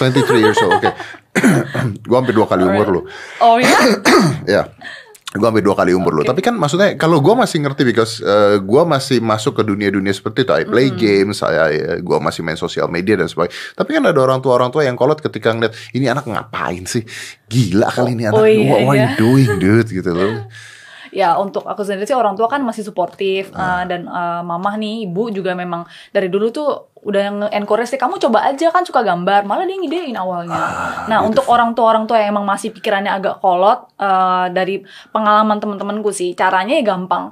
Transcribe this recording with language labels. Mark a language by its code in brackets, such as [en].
[en] 23 years old. Okay. [id] Gua hampir 2 kali umur lu. Oh ya? Ya. Gue hampir 2 kali umur lo. Tapi kan maksudnya kalau gue masih ngerti because gue masih masuk ke dunia-dunia seperti itu. [en] I play games, [id] gue masih main sosial media dan sebagainya. Tapi kan ada orang tua yang kolot ketika ngeliat ini anak ngapain sih? Gila kali ini anak. [en] What are you doing dude [id] gitu loh. Ya untuk aku sendiri sih orang tua kan masih suportif dan mamah nih, ibu juga memang dari dulu tuh udah encourage kamu coba aja kan suka gambar, malah dia ngidein awalnya. Nah untuk orang tua yang emang masih pikirannya agak kolot, dari pengalaman teman-temanku sih caranya ya gampang.